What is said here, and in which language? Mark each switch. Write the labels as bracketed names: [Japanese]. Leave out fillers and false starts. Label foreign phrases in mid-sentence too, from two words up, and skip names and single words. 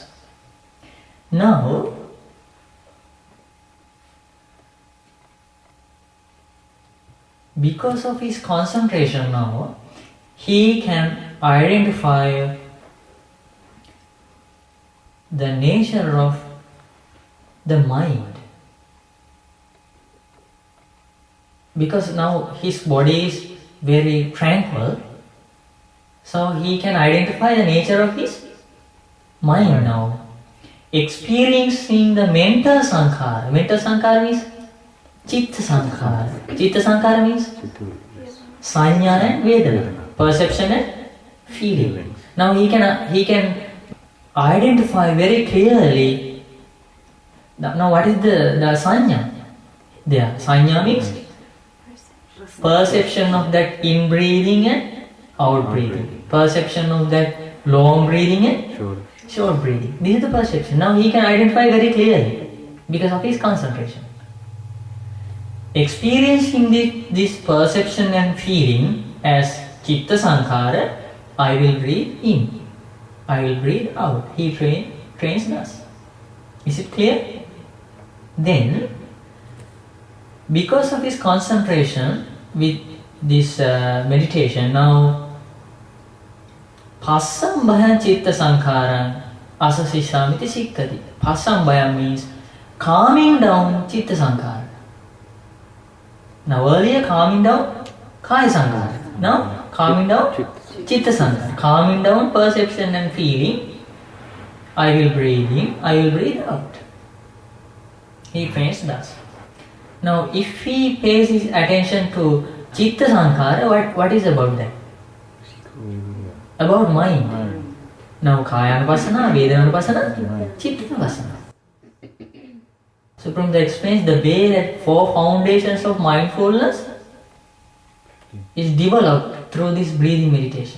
[English] Now, because of his concentration now, he can identify the nature of the mind. Because now his body is very tranquil, so he can identify the nature of his mind now. Experiencing the mental sankhara. Mental sankhara means [Pali] chitta sankhara. Chitta sankhara [English] means sanya and vedana, perception and feeling. Now he can identify very clearly. Now what is the sanya? There, sanya means perception of that in breathing and out breathing. Perception of that long breathing and short breathing. This is the perception. Now he can identify very clearly because of his concentration. Experiencing this perception and feeling as [Pali] chitta sankhara, [English] I will breathe in, I will breathe out. He trains thus. Is it clear? Then, because of his concentration with this meditation, now [Pali] Passambhaya chitta sankharan asasisamiti sikkati. [English] Passambhaya means calming down [Pali] chitta sankhara. [English] Now earlier calming down [Pali] kaya sankhara. [English] Now calming down [Pali] chitta sankhara. [English] Calming down perception and feeling. I will breathe in, I will breathe out. He trains thus. Now if he pays his attention to [Pali] chitta sankhara, [English] what is about that? About mind. [Pali] Now Kayanupassana, Vedananupassana, Chittanupassana. [English] So from the explains the way that 4 foundations of mindfulness is developed through this breathing meditation.